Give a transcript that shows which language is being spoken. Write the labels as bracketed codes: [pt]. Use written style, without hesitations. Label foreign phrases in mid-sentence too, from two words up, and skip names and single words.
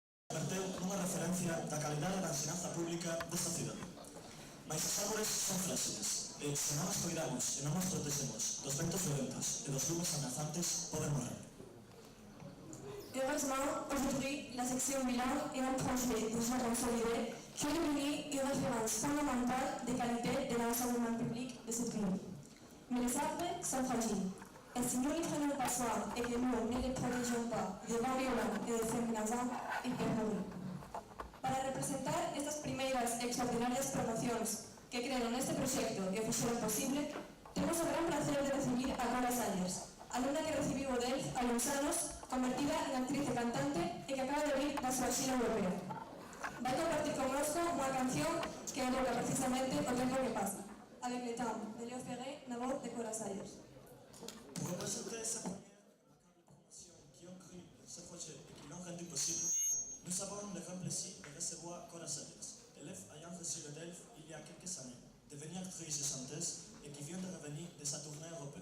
[gl] Verteu nunha referencia da calidade da ensinanza pública desta cidade. Mais as árbores son fráxiles, e se non as cuidamos e non as protexemos dos ventos violentos e dos lumes amenazantes, poden morrer. [fr] Heureusement, aujourd'hui, la section bilan est un projet déjà consolidé qui est devenu une référence fondamentale des qualités de l'enseignement public de cette ville. Mais les arbres sont fragiles. Et si nous les prenons pas soin et que nous ne les protegeons pas de vents violents et de feux menaçants, ils peuvent mourir. [gl] Para representar estas primeiras extraordinarias promocións que crearon este proxecto e o fixeron posible, temos o gran placer de recibir a Cora Sayers, alumna que recibiu o DELF hai uns anos, convertida en actriz e cantante e que acaba de vir da súa xira europea. Vai compartir connosco unha canción que evoca precisamente o tempo que pasa. Avec le temps, de Léo Ferré, na voz de Cora Sayers. [fr] Pour représenter cette première remarquable promotion qui ont cru en ce projet et qui l'ont rendu possible, nous avons le grand plaisir de recevoir Cora Sayers, élève ayant reçu le DELF il y a quelques années, devenue actrice et chanteuse et qui vient de revenir de sa tournée européenne.